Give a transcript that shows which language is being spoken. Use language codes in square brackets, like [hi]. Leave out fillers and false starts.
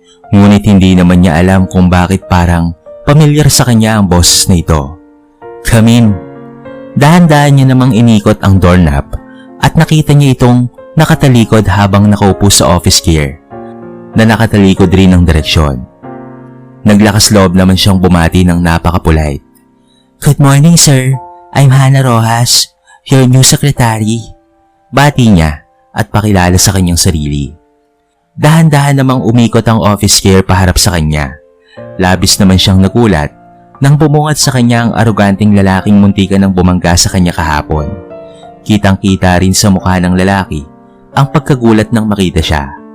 [tl] Ngunit hindi naman niya alam kung bakit parang pamilyar sa kanya ang boses na ito. [en] Come in. [tl] Dahan-dahan niya namang inikot ang doorknob at nakita niya itong nakatalikod habang nakaupo sa office chair na nakatalikod rin ng direksyon. Naglakas loob naman siyang bumati ng napaka-polite. [en] Good morning, sir. I'm Hana Rojas, your new secretary. [tl] Bati niya at pakilala sa kanyang sarili. Dahan-dahan namang umikot ang office chair paharap sa kanya. Labis naman siyang nagulat nang bumungad sa kanya ang aroganting lalaking muntikan ng bumangga sa kanya kahapon. Kitang-kita rin sa mukha ng lalaki ang pagkagulat nang makita siya.